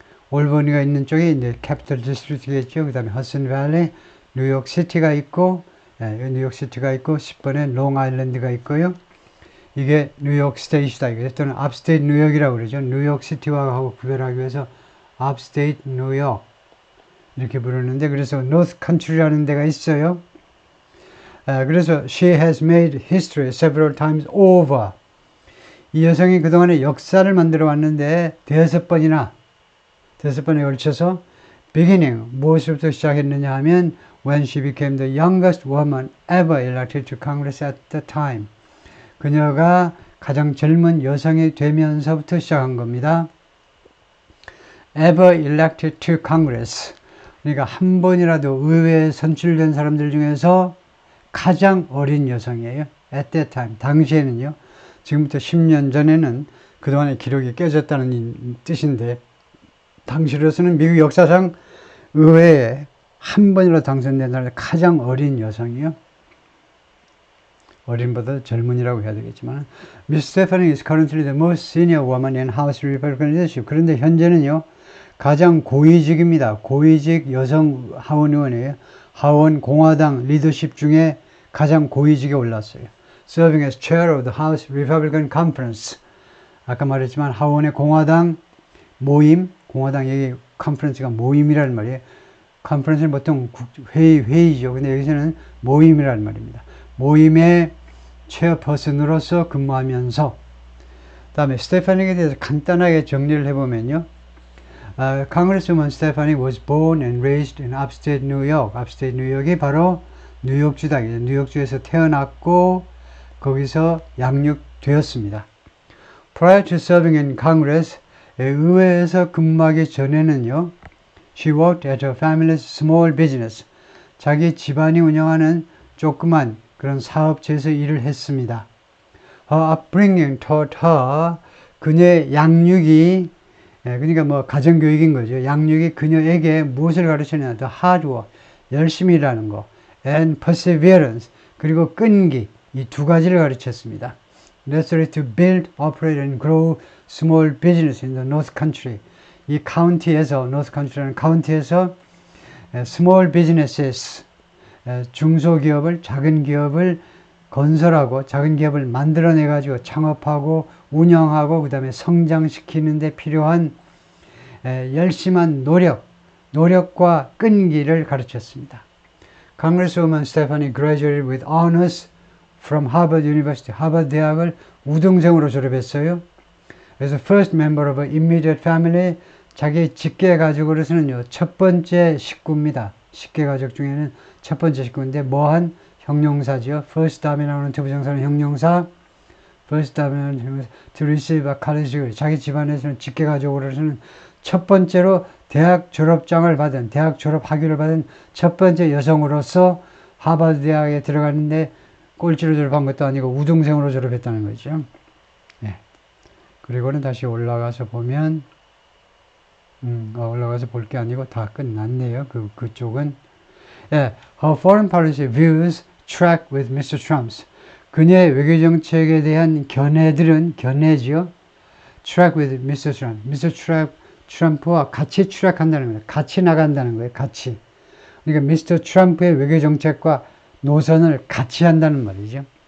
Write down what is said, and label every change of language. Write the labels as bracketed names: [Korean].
[Korean] 올버니가 있는 쪽이 이제 캐피털 디스트릭트겠죠. 그 다음에 허슨 밸리, 뉴욕 시티가 있고 10번에 롱 아일랜드가 있고요. 이게 뉴욕 스테이트다. 또는 업스테이트 뉴욕이라고 그러죠. 뉴욕 시티와 하고 구별하기 위해서 업스테이트 뉴욕 이렇게 부르는데 그래서 노스 컨트리라는 데가 있어요. 그래서 [English] she has made history several times over. [Korean] 이 여성이 그동안에 역사를 만들어 왔는데 5번에 걸쳐서 [English] beginning [Korean] 무엇부터 시작했느냐 하면 [English] when she became the youngest woman ever elected to Congress at the time. [Korean] 그녀가 가장 젊은 여성이 되면서부터 시작한 겁니다. [English] ever elected to Congress. [Korean] 그러니까 한 번이라도 의회에 선출된 사람들 중에서 가장 어린 여성이에요. [English] at that time. [Korean] 당시에는요. 지금부터 10년 전에는 그동안의 기록이 깨졌다는 뜻인데 당시로서는 미국 역사상 의회에 한 번이라도 당선된 사람이 가장 어린 여성이요. 어린보다 젊은이라고 해야 되겠지만 [English] Miss Stephanie is currently the most senior woman in House Republican leadership. [Korean] 그런데 현재는요. 가장 고위직입니다. 고위직 여성 하원 의원이에요. 하원 공화당 리더십 중에 가장 고위직에 올랐어요. [English] Serving as chair of the House Republican Conference. [Korean] 아까 말했지만 하원의 공화당 모임, 공화당 얘기 컨퍼런스가 모임이라는 말이에요. 컨퍼런스는 보통 회의죠. 근데 여기서는 모임이라는 말입니다. 모임의 체어퍼슨으로서 근무하면서 다음에 스테파닉에 대해서 간단하게 정리를 해보면요. [English] Congresswoman Stephanie was born and raised in upstate New York. [Korean] upstate New York이 바로 뉴욕주다. 뉴욕주에서 태어났고 거기서 양육되었습니다. [English] Prior to serving in Congress, [Korean] 의회에서 근무하기 전에는요. [English] She worked at her family's small business. [Korean] 자기 집안이 운영하는 조그만 그런 사업체에서 일을 했습니다. [English] Her upbringing taught her, [Korean] 그녀의 양육이, 그러니까 뭐 가정교육인 거죠. 양육이 그녀에게 무엇을 가르치냐? [English] The hard work, [Korean] 열심히 일하는 거, [English] and perseverance, [Korean] 그리고 끈기, 이 두 가지를 가르쳤습니다. [English] Necessary to build, operate, and grow small business in the North Country. [Korean] 이 카운티에서, North Country라는 카운티에서 [English] small businesses, [Korean] 중소기업을, 작은 기업을 건설하고 작은 기업을 만들어내 가지고 창업하고 운영하고 그 다음에 성장시키는 데 필요한 열심한 노력과 끈기를 가르쳤습니다. [English] Congresswoman Stephanie graduated with honors from Harvard University. [Korean] 하버드 대학을 우등생으로 졸업했어요. 그래서 [English] first member of her immediate family, [Korean] 자기 직계 가족으로서는요, 첫 번째 식구입니다. 직계 가족 중에는 첫 번째 식구인데 뭐한 형용사죠. first 다음에 나오는 투부정사는 형용사. first 다음에 나오는 형용사. [English] to receive a college degree. [Korean] 자기 집안에서는 직계가족으로서는 첫 번째로 대학 졸업장을 받은, 대학 졸업 학위를 받은 첫 번째 여성으로서 하버드 대학에 들어갔는데 꼴찌로 졸업한 것도 아니고 우등생으로 졸업했다는 거죠. 네. 그리고는 다시 올라가서 보면 올라가서 볼 게 아니고 다 끝났네요. 그쪽은. [English] 예, her foreign policy views track with Mr. Trump's. [Korean] 그녀의 외교 정책에 대한 견해들은 견해지요. [English] track with Mr. Trump. Mr. [Korean] 트럼프와 같이 트랙한다는 거예요. 같이 나간다는 거예요. 같이. 그러니까 미스터 트럼프의 외교 정책과 노선을 같이 한다는 말이죠.